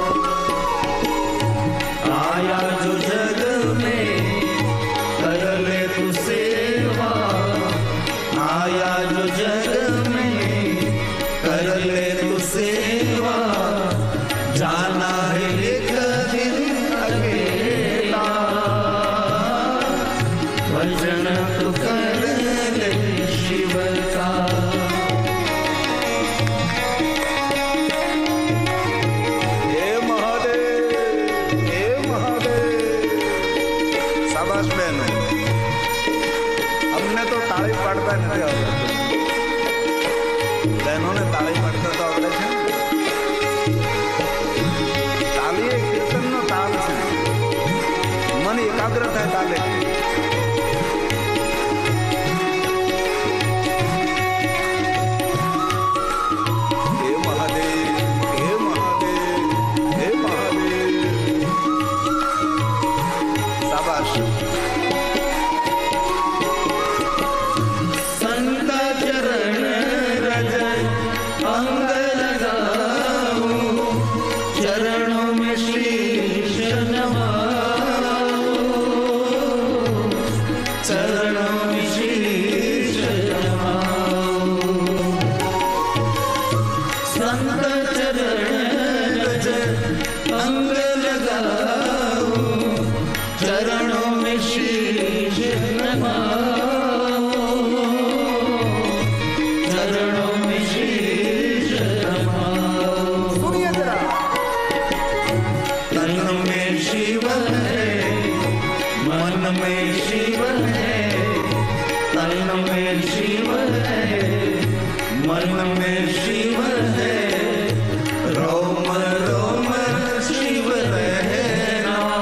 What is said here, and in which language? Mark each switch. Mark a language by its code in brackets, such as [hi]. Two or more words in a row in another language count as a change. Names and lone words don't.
[hi] आया जो जग में कर ले तू सेवा आया जो जग में कर ले तू सेवा जाना है एक दिन अकेला भजन तू कर ले शिव का। हे महादेव, हे महादेव। शाबाश बहनो, [gu] અમને તો તાળી પાડતા નથી આવડતું, બહેનોને તાળી પાડતા તો આવડે છે. તાળી એ કીર્તનનો તાલ છે, મન એકાગ્ર થાય તાલે. હે મહાદેવ, હે મહાદેવ, હે મહાદેવ. શાબાશ. [hi] संत चरण रज अंग लगाऊं चरणों में शीश नवाऊं चरणों में शीश नवाऊं संत चरण रज अंग लगाऊं चरणों में शीश नवाऊं चरणों में शीश नवाऊं। सुनिए ज़रा. तन में शिव है मन में शिव है तन में शिव है मन में शिव है रोम रोम शिव रहना